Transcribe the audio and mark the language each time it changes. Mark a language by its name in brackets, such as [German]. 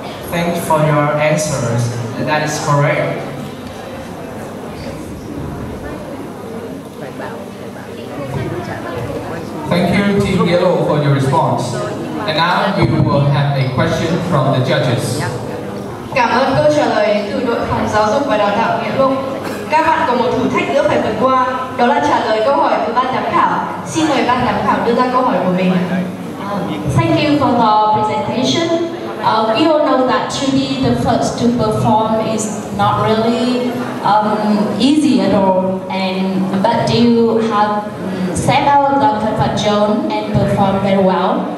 [English] Thanks for your answers. That is correct. Thank you, Team Yellow, for your response. And now we will have a question from the judges. [Vietnamese] Cảm ơn câu trả lời từ đội phòng giáo dục và đào tạo Nghĩa Lộ. Các bạn có một thử thách nữa phải vượt qua, đó là trả lời câu hỏi của ban giám khảo. Xin mời ban giám khảo đưa ra câu hỏi của mình. [English] Thank you for the presentation. We all know that to be the first to perform is not really easy at all, but you have set out the comfort zone and performed very well.